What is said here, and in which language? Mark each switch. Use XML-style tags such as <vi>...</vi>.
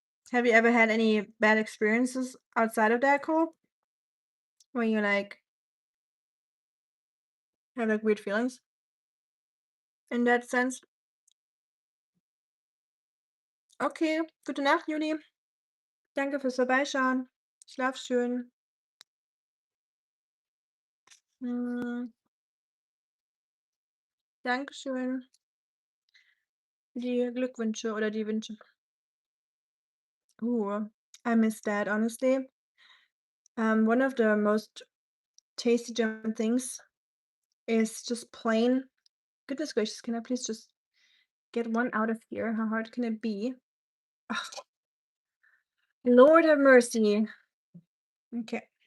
<en>Have you ever had any bad experiences outside of that, Cole? Where you like have like weird feelings in that sense?</en> <de>Okay, gute Nacht, Juli. Danke fürs Vorbeischauen. Schlaf schön. Dankeschön für die Glückwünsche oder die Wünsche.</de> <en>Ooh, I miss that, honestly. One of the most tasty German things is just plain. Goodness gracious, can I please just get one out of here? How hard can it be? Ugh. Lord have mercy. Okay.</en>